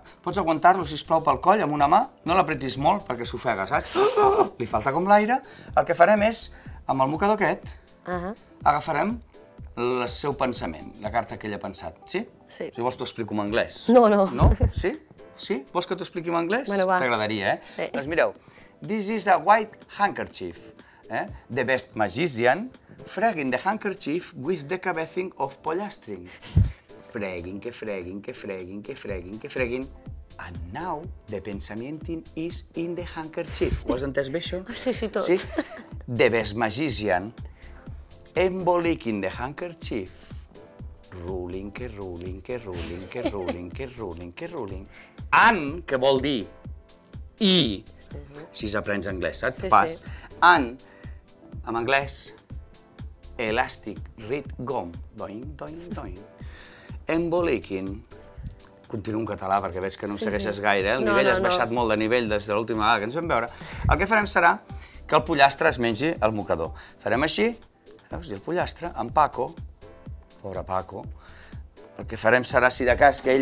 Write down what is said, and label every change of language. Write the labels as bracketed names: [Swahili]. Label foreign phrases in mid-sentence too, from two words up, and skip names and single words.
[Catalan] Pots aguantar-lo, sisplau, pel coll amb una mà, no l'apretis molt perquè s'ofega, saps? Li falta com l'aire. El que farem és, amb el mocador aquest, agafarem el seu pensament, la carta que ell ha pensat, sí? Sí. Si vols t'ho explico en anglès. No. No? Sí? Sí? Vols que t'ho expliqui en anglès? Bueno, va. T'agradaria, eh? Sí. Doncs mireu, [English] this is a white handkerchief. The best magician freguing the handkerchief with the cabecing of polastring. Freguing, que freguing, que freguing, que freguing, que freguing. And now the pensamienting is in the handkerchief. [Catalan] Ho has entès bé, això? Sí, tot. Sí? [English] The best magician embolicking the handkerchief. Ruling, que ruling, que ruling, que ruling, que ruling, que ruling. [Catalan] And, que vol dir i, si aprens anglès, saps? Sí, Pas. sí. And, en anglès, [English] elastic reed gum. Doing, doing, doing. Embolicking. [Catalan] Continuo en català perquè veig que no segueixes gaire, eh? El nivell has baixat molt de nivell des de l'última vegada que ens vam veure. El que farem serà que el pollastre es mengi el mocador. Farem així, veus? I el pollastre, en Paco, pobre Paco, el que farem serà, si de cas, que ell...